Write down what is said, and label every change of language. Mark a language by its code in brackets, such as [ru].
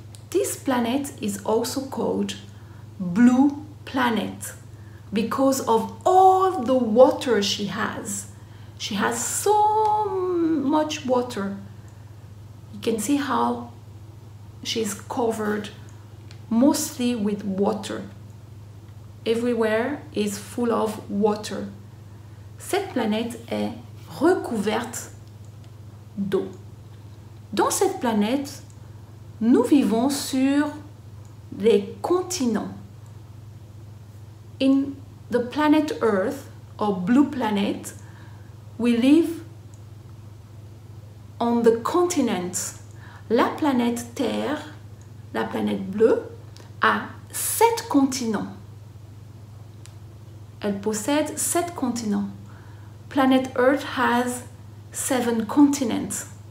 [en] This planet is also called blue planet because of all the water she has. She has so much water. You can see how she's covered mostly with water. Everywhere is full of water. [fr] Cette planète est recouverte d'eau. Dans cette planète, nous vivons sur les continents. [en] In the planet Earth, or blue planet, we live on the continents. [fr] La planète Terre, la planète bleue, a 7 continents. Elle possède 7 continents. [en] Planet Earth has 7 continents.